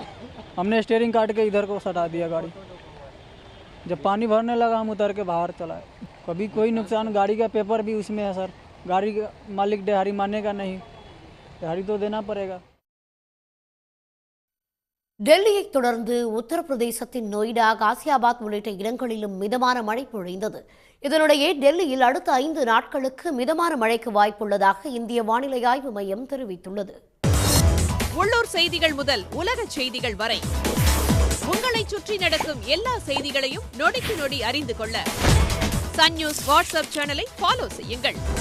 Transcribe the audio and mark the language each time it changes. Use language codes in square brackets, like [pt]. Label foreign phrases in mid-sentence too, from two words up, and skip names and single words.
[hi] हमने स्टीयरिंग काट के इधर को सटा दिया गाड़ी। जब पानी भरने लगा हम उतर के बाहर चलाए। कभी कोई नुकसान, गाड़ी का पेपर भी उसमें है सर। गाड़ी का मालिक दिहाड़ी मानेगा नहीं, दिहाड़ी तो देना पड़ेगा। [ta] டெல்லியை தொடர்ந்து உத்தரப்பிரதேசத்தின் நொய்டா, காசியாபாத் உள்ளிட்ட இடங்களிலும் மிதமான மழை பொழிந்தது. இதனிடையே டெல்லியில் அடுத்த 5 நாட்களுக்கு மிதமான மழைக்கு வாய்ப்புள்ளதாக இந்திய வானிலை ஆய்வு மையம் தெரிவித்துள்ளது. உள்ளூர் செய்திகள் முதல் உலக செய்திகள் வரை உங்களை சுற்றி நடக்கும் எல்லா செய்திகளையும் நொடிக்கு நொடி அறிந்து கொள்ள சன் நியூஸ் வாட்ஸ்அப் [en] channelை follow [ta] செய்யுங்கள்.